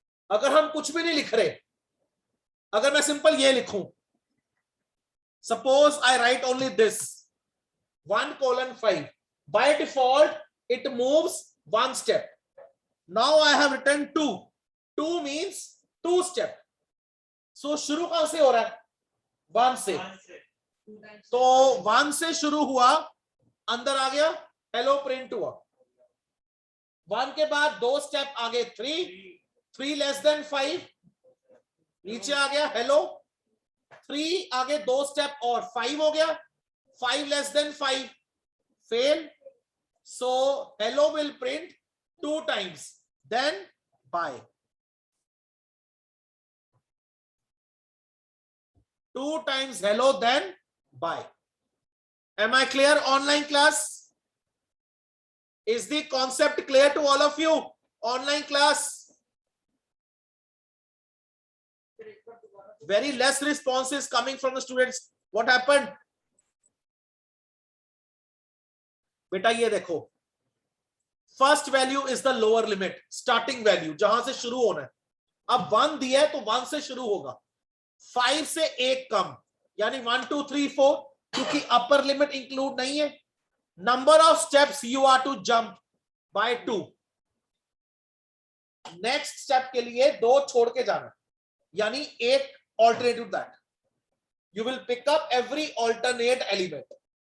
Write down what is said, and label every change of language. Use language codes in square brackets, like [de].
[hi] अगर हम कुछ भी नहीं लिख रहे, अगर मैं सिंपल ये लिखूं, [en] suppose I write only this 1:5, by default it moves 1 step. Now I have written 2 means 2 step. [hi] So शुरू कहां से हो रहा है? 1 से. तो 1 से शुरू हुआ, अंदर आ गया, हेलो प्रिंट हुआ. 1 के बाद 2 स्टेप आगे 3 लेस देन 5, नीचे आ गया हेलो, 3 आगे 2 स्टेप और 5 हो गया, 5 less than 5 fail. [en] So hello will print 2 times, then by. 2 times hello, then by. Am I clear? Online class? Is the concept clear to all of you? Online class? Very less responses coming from the students. What happened? [hi] बेटा ये देखो, [en] first value is the lower limit, [hi] starting value जहां से शुरू होना है. अब 1 दिया है तो 1 से शुरू होगा, 5 से 1 कम, यानी 1 2 3 4, क्योंकि अपर लिमिट इंक्लूड नहीं है. [en] Number of steps you are to jump by 2. [hi] Next step के लिए 2 छोड़ के जाना, यानी एक [en] Alternative that you will pick up every alternate element.